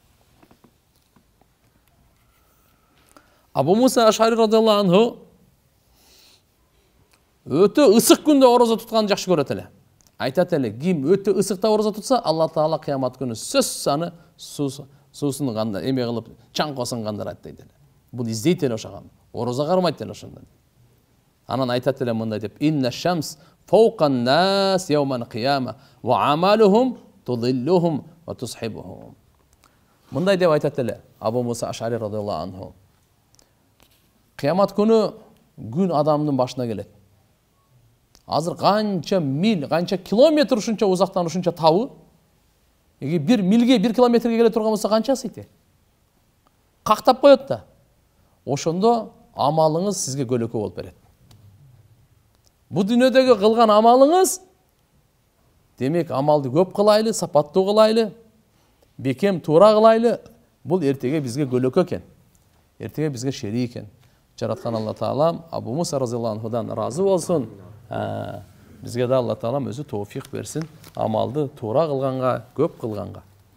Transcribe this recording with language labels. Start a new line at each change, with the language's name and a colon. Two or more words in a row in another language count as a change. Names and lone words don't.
Kyrgyz: Абу Муса Аш'ари
Arabic: رضي الله عنه
Kyrgyz: өтө ысык күндө орозо тутканды жакшы көрөт эле. Айтат эле, ким өтө ысыкта орозо тутса, Алла Таала кыямат күнү сөзсүз аны суусун кандай эме кылып чаңкосын кандырат дейт эле. Бул издейт эле ошого. Орозо кармайт эле ошондо. Анан айтат эле мындай деп:
Arabic: "إن الشمس فوق الناس يوم القيامة وأعمالهم تظلهم وتصحبهم".
Kyrgyz: Мындай деп айтат эле Абу Муса Аш'ари
Arabic: رضي الله عنه.
Kyrgyz: Кыямат күнү күн адамдын башына келет. Азыр канча мил, канча километр ушунча узактан ушунча табы. Эги 1 милге 1 километрге келе турган болсо канчасы ите? Кактап коет да. Ошондо амалыңыз сизге көлөкө болуп берет. Бу дүйнөдөгү кылган амалыңыз, демек амалды көп кылайлы, сапаттуу кылайлы, бекем туура кылайлы, бул эртеге бизге көлөкө экен. Эртеге бизге шерик экен. Жараткан Алла Таалам Абу Муса
Arabic: رضي الله عنه'дан
Kyrgyz: разы болсун. Бизге да Алла Таалам өзү тоофик берсин, амалды туура кылганга, көп кылганга.